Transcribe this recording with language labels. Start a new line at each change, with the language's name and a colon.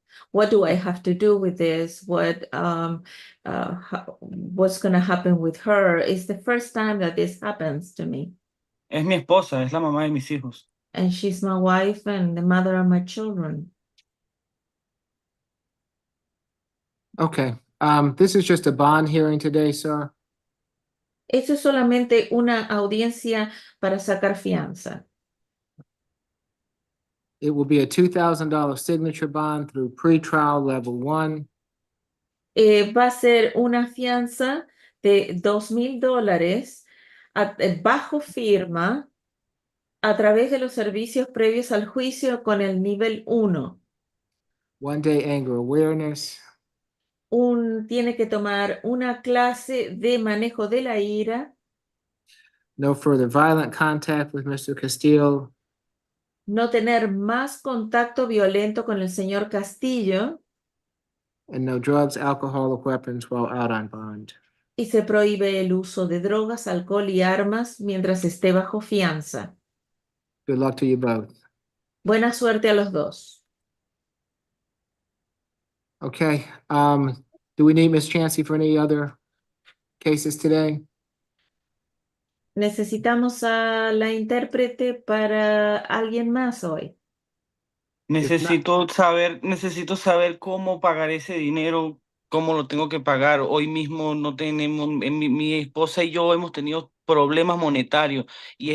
English: what do I have to do with this? What's going to happen with her? It's the first time that this happens to me.
Spanish: Es mi esposa, es la mamá de mis hijos.
English: And she's my wife and the mother of my children. Okay, this is just a bond hearing today, sir.
Spanish: Esto es solamente una audiencia para sacar fianza.
English: It will be a $2,000 signature bond through pretrial level 1.
Spanish: Va a ser una fianza de $2,000 bajo firma a través de los servicios previos al juicio con el nivel 1.
English: 1-day anger awareness.
Spanish: Tiene que tomar una clase de manejo de la ira.
English: No further violent contact with Mr. Castillo.
Spanish: No tener más contacto violento con el señor Castillo.
English: And no drugs, alcohol, or weapons while out on bond.
Spanish: Y se prohíbe el uso de drogas, alcohol y armas mientras esté bajo fianza.
English: Good luck to you both.
Spanish: Buena suerte a los dos.
English: Okay, do we need Ms. Chancey for any other cases today?
Spanish: Necesitamos a la intérprete para alguien más hoy. Necesito saber cómo pagar ese dinero, cómo lo tengo que pagar. Hoy mismo no tenemos, mi esposa y yo hemos tenido problemas monetarios y